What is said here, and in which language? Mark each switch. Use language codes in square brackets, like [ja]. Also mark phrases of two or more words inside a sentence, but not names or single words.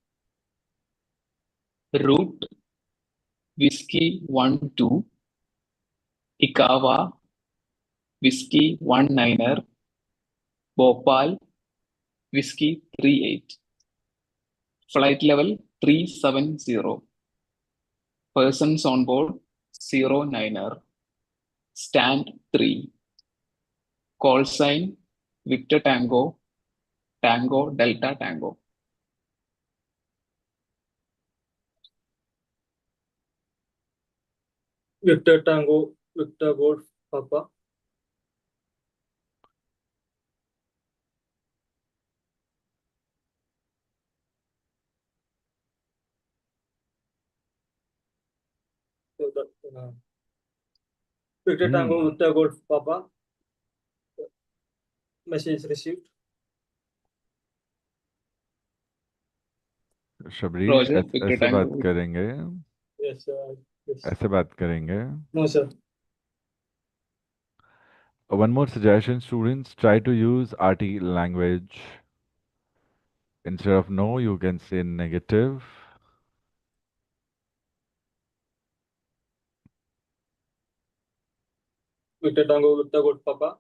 [en] Route Whiskey 12 Ikawa Whiskey 19er Bhopal Whiskey 38. Flight level 370. Persons on board 09er. Stand 3. Call sign Victor Tango, Tango Delta Tango. Victor Tango, Victor Golf Papa. So Victor Tango, Victor Golf Papa. Message received. शबरीश Roger, [hi] ऐसे [en] Victor [hi] ऐसे बात [en] Tango. [hi] करेंगे [en] Yes, yes. [hi] ऐसे बात करेंगे [en] No, sir. One more suggestion, students, try to use RT language. Instead of no, you can say negative. Victor Tango, Victor Golf Papa.